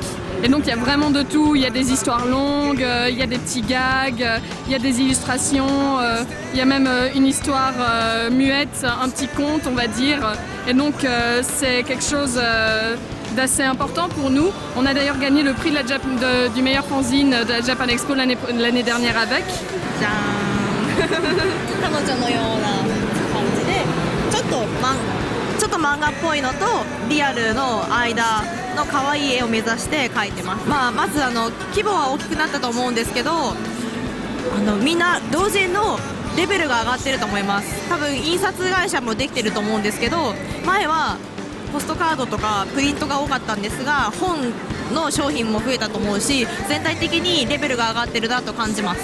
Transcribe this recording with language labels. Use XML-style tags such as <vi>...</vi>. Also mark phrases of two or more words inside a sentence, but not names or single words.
<fr>Et donc il y a vraiment de tout, il y a des histoires longues, il y a des petits gags, il y a des illustrations, il y a même une histoire muette, un petit conte on va dire. Et donc c'est quelque chose d'assez important pour nous. On a d'ailleurs gagné le prix du meilleur fanzine de la Japan Expo l'année dernière avec.</fr> <ja>彼女のような感じでちょっと漫画っぽいのとリアルの間の可愛い絵を目指して描いてます。まず規模は大きくなったと思うんですけどみんな同人のレベルが上がってると思います。多分印刷会社もできてると思うんですけど前はポストカードとかプリントが多かったんですが本の商品も増えたと思うし全体的にレベルが上がってるなと感じます。</ja>